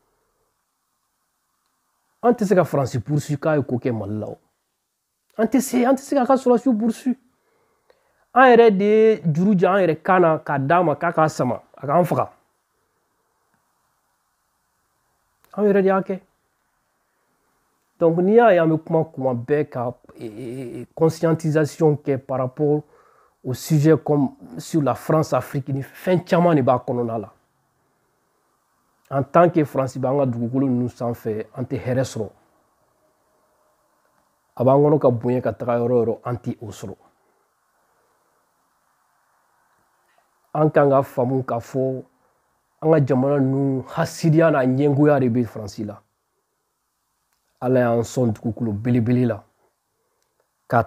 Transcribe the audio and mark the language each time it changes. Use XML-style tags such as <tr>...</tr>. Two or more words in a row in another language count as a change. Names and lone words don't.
<bm>an tɛ se ka Faransi poursuit k'a ye ko kɛ Mali la o an tɛ se k'a ka sɔrɔsiw poursuit an yɛrɛ de ye juru jan an yɛrɛ kan na k'a d'a ma k'a k'a sama a k'an faga an yɛrɛ de y'a kɛ donc n'i y'a ye an bɛ kuma bɛɛ ka conscientisation kɛ</bm> <fr>par rapport au sujet comme sur la France-Afrique</fr> <bm>ni fɛn caman de b'a kɔnɔna la</bm> <fr>en tant que</fr> <bm>Faransi b'an ka dugukolo ninnu sanfɛ an tɛ hɛrɛ sɔrɔ a b'an kɔnɔ ka bonya ka taga yɔrɔ o yɔrɔ an tɛ o sɔrɔ an kan ka faamu k'a fɔ an ka jamana ninnu hasidiya n'a ɲɛngoya de bɛ Faransi la Ala y'an sɔn dugukolo belebele la k'a</bm>